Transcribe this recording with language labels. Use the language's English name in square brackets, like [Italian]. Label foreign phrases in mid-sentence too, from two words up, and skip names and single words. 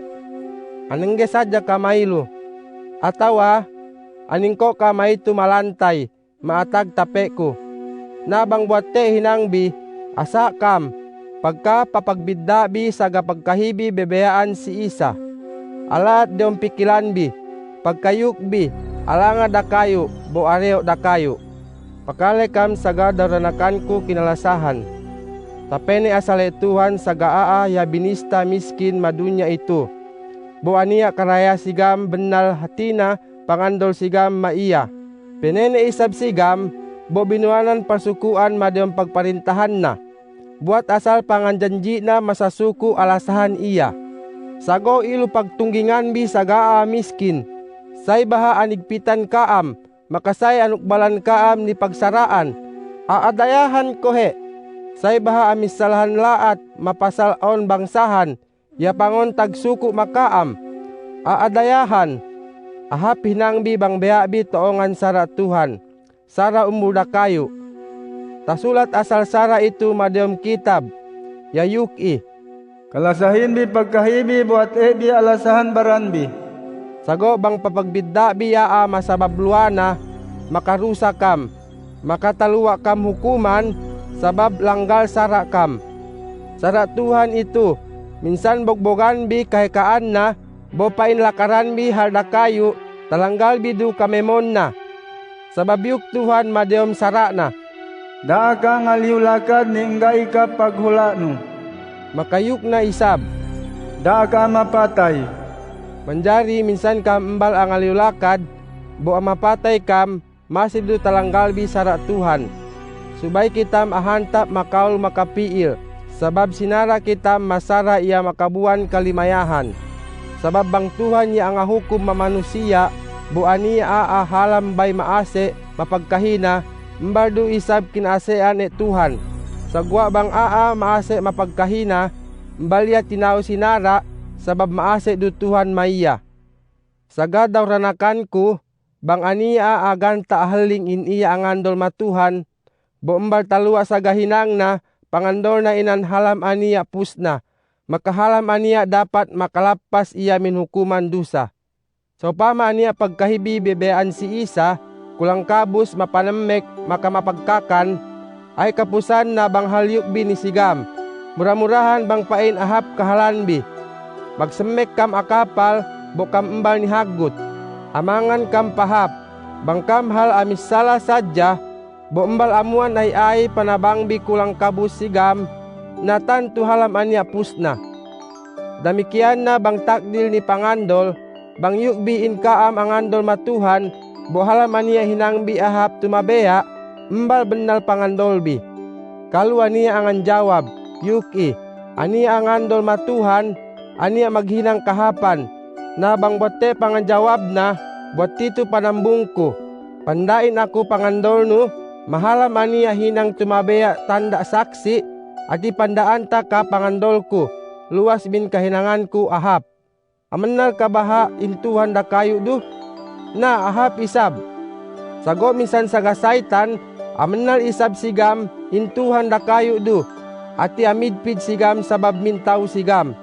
[Central Sama] Anengge sadya ka mailu. Atawa, aningko ka maitu malantay, maatag tapeku. Nabang buate hinangbi, asa kam, pagka papagbiddabi saga pagkahibi bebeyaan si Isa. Alat deong pikilanbi, pagkayukbi, alanga dakayo, bo areo dakayo. Pakale kam saga daranakanku kinalasahan. Tapene asale Tuhan saga aa ya binista miskin madunya itu. Bo ania karaya sigam benal hatina pangandol sigam maiya. Penene isab sigam bo binuanan pasukuan madayong pagparintahan na. Buat asal panganjanji na masasuku alasahan iya. Sago ilu pagtunggingan bi saga aa miskin. Say baha anigpitan kaam. Makasay anukbalan kaam ni pagsaraan, aadayahan ko he. Say baha amisalahan laat, mapasal on bangsahan, ya pangon tagsuku makaam, aadayahan. Ahap hinangbi bang beabi toongan sara Tuhan, sara umuda kayo. Tasulat asal sara itu madayom kitab, ya yuki. Kalasahin bi pagkahibi buat bi alasahan baranbi. Sago bang papagbiddabi yaa masababluana, makarusa kam, makataluwa kam hukuman, sabab langgal sara kam. Sara Tuhan itu, minsan bogbogan bi kahikaan na, bopain lakaran bi halda kayo, talanggal bidu kamemon na. Sabab yuk Tuhan madayom sara na. Daa ka ngaliulakad ni enggay ka paghula no. Makayuk na isab. Daa ka mapatay. Manjari minsan kam embal ang aliulakad, bo mapatay kam, masidu talanggalbi sara Tuhan. Subay kitam ahantap makaul makapiil, sabab sinara kitam masara iya makabuan kalimayahan. Sabab bang Tuhan niya ang ahukum mamanusia, bo ani halam bay maase, mapagkahina, embaldu isab kinasean Tuhan. Sagwa bang maase mapagkahina, embalya tinaw sinara, sabab maase du Tuhan maiya. Sagadaw ranakanku, bang ania aganta ahaling in iya angandol matuhan, bo embal talua sagahinang na, pangandol na inan halam ania pusna, makahalam ania dapat makalapas iya min hukuman dusa. So pama ania pagkahibi bebean si Isa, kulang kabus mapanemek maka mapagkakan, ay kapusan na bang halyuk bi ni sigam, murah-murahan bang pain ahap kahalanbi. Magsemek kam akapal, bo kam embal ni hagut. Amangan kam pahap, bang kam hal amis salah sadya, bo embal amuan ay panabangbi kulang kabus sigam, natan tu halam anya pusna. Damikian na bang takdil ni pangandol, bang yukbi in kaam angandol matuhan, bo halam anya hinangbi ahap tumabea, embal benal pangandolbi. Kalu ania angan jawab, yuki, ania angandol matuhan, ania maghinang kahapan, na bang bote panganjawab na, buat itu panambungku. Pandain ako pangandol no, mahalam ania hinang tumabea tanda saksi, ati pandaan ta ka pangandolku, luas bin kahinanganku ahap. Amenal kabaha intuhan da kayo do, na ahap isab. Sago minsan saga saitan, amenal isab sigam, intuhan da kayo do, ati amidpid sigam sabab mintaw sigam.